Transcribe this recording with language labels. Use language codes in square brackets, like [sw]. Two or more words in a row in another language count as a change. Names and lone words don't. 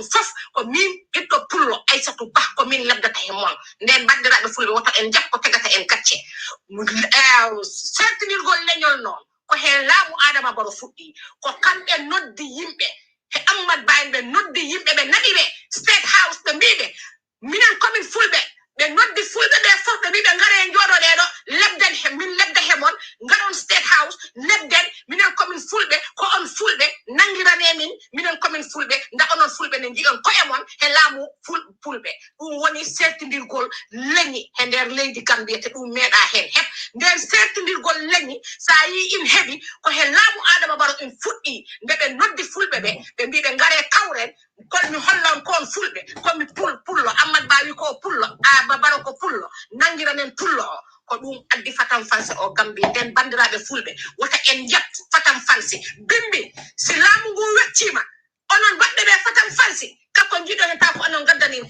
[ff] fof ko min ɓiɗɗo pullo Aissatou Bah ko min lebdata he mon nden bandiraɓe fulɓe woto en jakko tegata en gacce sertinirgol leñol noon ko he laamu Adama Barrow fuɗɗi ko kamɓe noddi yimɓe he Ammad Bah ɓe noddi yimɓe ɓe naɗiɓe State House ɓe mbiɓe minen komin fulɓe ɓe noddi fulɓe ɓe fof ɓe mbiɓe ngare jooɗoɗeɗo lebden he min lebda hemon ngaron State House lebden minen komin fulɓe ko on fulɓe nangirane min minen komin fulɓe nda onon fulɓe ne jiiɗon koye mon he laamu fulɓe ɗum woni sertindirgol leñi he nder leydi Gambia te ɗum meeɗa hen heɓ nden sertindirgol leñi sa yi in heeɓi ko he laamu Adama Barrow in fuɗɗi nde ɓe noddi fulɓe ɓe mbiɓe ngare kawren kolmi hollon kon fulɓe komi pullo Ammad Bah wi ko pullo Adama Barrow ko pullo nangiranen pullo o ko ɗum addi fatam fansi o Gambia nden bandiraɓe fulɓe wota en jab fatam fansi bimbi si laamu ngu weccima onon baɗɗe ɓe fatam fansi kako jiiɗon hen ta ko onon gaddanin